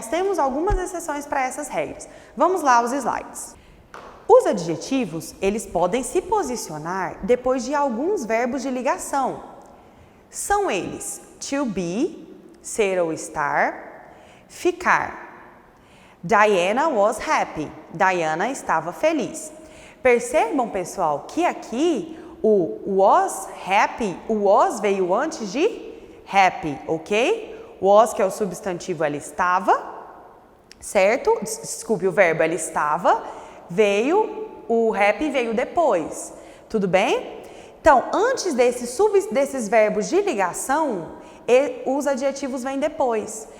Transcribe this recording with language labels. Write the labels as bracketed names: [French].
[Portuguese] Nós temos algumas exceções para essas regras. Vamos lá aos slides. Os adjetivos, eles podem se posicionar depois de alguns verbos de ligação. São eles to be, ser ou estar, ficar. [English] Diana was happy. [Portuguese] Diana estava feliz. Percebam, pessoal, que aqui o was happy, o was veio antes de happy, ok? Was, que é o substantivo, ela estava, certo? Desculpe, o verbo, ela estava, o happy veio depois, tudo bem? Então, antes desses verbos de ligação, os adjetivos vêm depois.